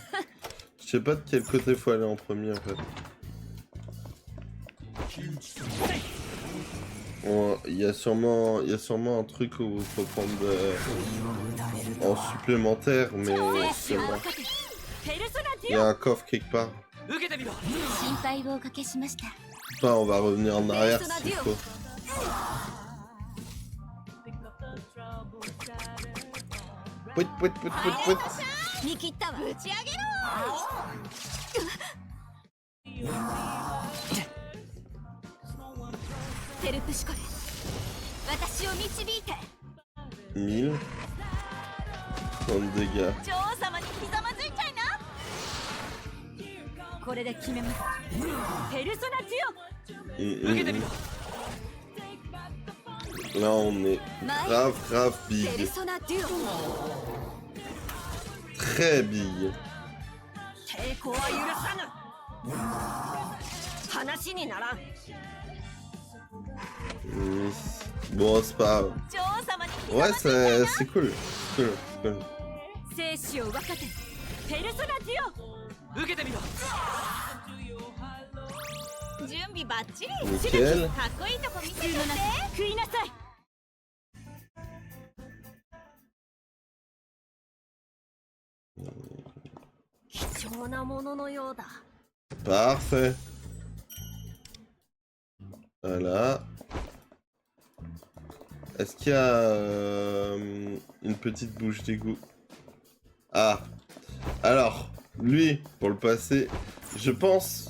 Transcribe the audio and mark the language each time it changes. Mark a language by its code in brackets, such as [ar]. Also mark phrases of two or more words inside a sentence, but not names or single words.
[fr] Je sais pas de quel côté faut aller en premier en fait. Il y a sûrement un truc où il faut prendre en supplémentaire, mais c'est vrai. Il y a un coffre quelque part. [ja] 心配をおかけしました [fr] Enfin, on va revenir en arrière s'il faut. Pouit, pouit, pouit, pouit, pouit. [ja] 見切ったわ打ち上げろテルプシコレ私を導いて [fr] 1000. 30 dégâts. [ja] 女王様にひざまずいちゃいなこれで決めますペルソナデュ [fr] Là, on est grave [ja] オペル [fr] big. [ja] ソナデュオ [fr] Très big. [ja] 抵抗は許さぬ話にならん [fr] Bon, c'est pas grave. [ja] 女王様にひざ [fr] Ouais, [ja] まずいちゃいな [fr] c'est cool. C'est cool. C'est cool. [ja] 生死を分かてペルソナデュオ受けてみろ準備バッチリ [fr] Nickel. [ja] かっこいいとこ見せてって食いなさい貴重なもののようだ [fr] Parfait. Voilà. Est-ce qu'il y a une petite bouche d'égout? Ah. Alors, lui, pour le passer, je pense...